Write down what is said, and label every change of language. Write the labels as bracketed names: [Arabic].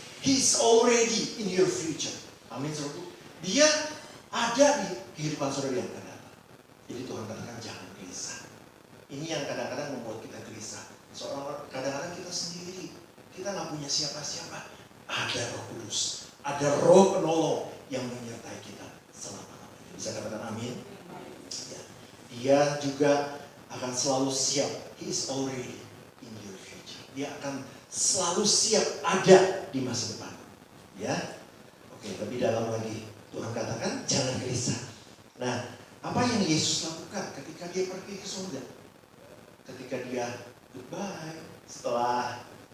[English] He is already in your future. [Indonesian] Amin, saudara. Dia ada di kehidupan saudara yang akan datang. Jadi Tuhan katakan jangan gelisah. Ini yang kadang-kadang membuat kita gelisah. Soalnya kadang-kadang kita sendiri, kita nggak punya siapa-siapa. Ada Roh Kudus, ada Roh Penolong yang menyertai kita selama-lamanya. Bisa katakan amin? Ya. Dia juga akan selalu siap. [English] He is already in your future. [Indonesian] Dia akan selalu siap ada di masa depan. Ya, oke. Lebih dalam lagi, Tuhan katakan jangan gelisah. Nah, apa yang Yesus lakukan ketika dia pergi ke surga? Ketika dia goodbye, setelah